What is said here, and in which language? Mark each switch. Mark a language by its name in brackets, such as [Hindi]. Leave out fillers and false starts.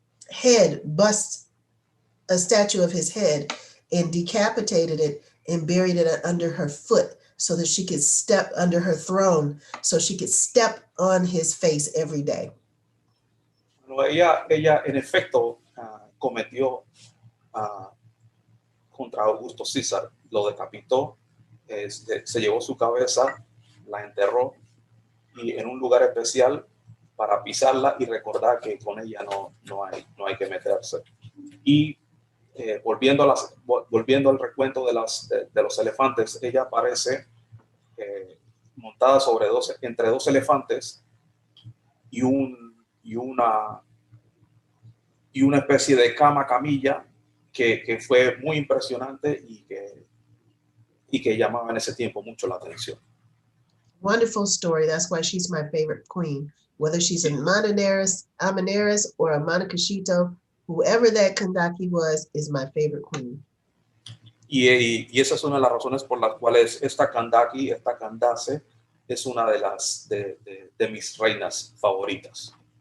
[English] head, bust a statue of his head, and decapitated it and buried it under her foot so that she could step under her throne, so she could step on his face every day. [Spanish] Bueno, ella en efecto cometió contra Augusto César, lo decapitó, se llevó su cabeza, la enterró y en un lugar especial para pisarla y recordar que con ella no hay que meterse. Y volviendo al recuento de los elefantes, ella aparece montada entre dos elefantes y una especie de camilla que fue muy impresionante y que llamaba en ese tiempo mucho la atención. [English] Wonderful story. That's why she's my favorite queen. Whether she's a Amaniris or a Monacashito, whoever that Kandaki was is my favorite queen. [Spanish] Y esa es una de las razones por las cuales esta Candace, es una de mis reinas favoritas.